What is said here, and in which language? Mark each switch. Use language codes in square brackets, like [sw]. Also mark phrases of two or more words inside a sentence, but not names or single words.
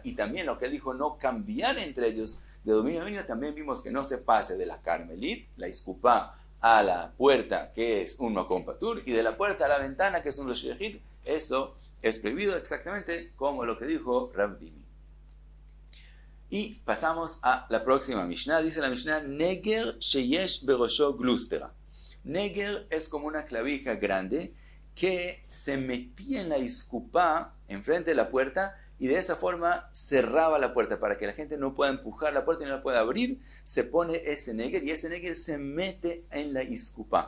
[es] Y también lo que él dijo, no cambiar entre ellos de dominio a dominio, también vimos que no se pase de la Carmelit, la Iskupá, a la puerta, que es un [he] מקום פטור, [es] y de la puerta a la ventana, que es un [he] רשות היחיד. [es] Eso es prohibido exactamente como lo que dijo Ravdimi. Y pasamos a la próxima Mishnah. Dice la Mishnah, [he] נגר שיש בראשו גלוסטרא. [es] Neger es como una clavija grande que se metía en la iskupá enfrente de la puerta y de esa forma cerraba la puerta para que la gente no pueda empujar la puerta y no la pueda abrir. Se pone ese neger y ese neger se mete en la iskupá.